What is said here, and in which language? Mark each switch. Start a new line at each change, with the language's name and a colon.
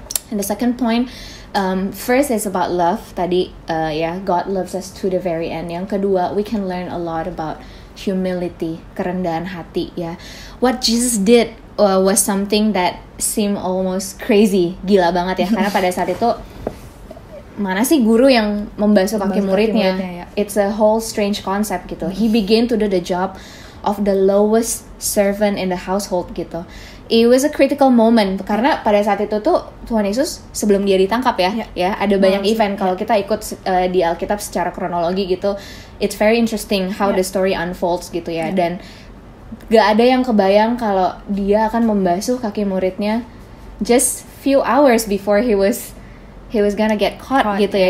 English: And the second point, first is about love. Tadi God loves us to the very end.
Indonesian: Yang kedua,
English: we can learn a lot about humility,
Indonesian: kerendahan hati.
English: Ya, what Jesus did was something that seemed almost crazy,
Indonesian: gila banget ya. Karena pada saat itu mana sih guru yang membasuh kaki muridnya? Ya.
English: It's a whole strange concept gitu. He began to do the job of the lowest servant in the household gitu. It was a critical moment
Indonesian: karena pada saat itu tuh Tuhan Yesus sebelum dia ditangkap ya ada banyak event. Kalau kita ikut di Alkitab secara kronologi gitu,
English: it's very interesting how the story unfolds
Indonesian: gitu ya. Dan gak ada yang kebayang kalau dia akan membasuh kaki muridnya
English: just few hours before he was gonna get caught
Indonesian: gitu ya.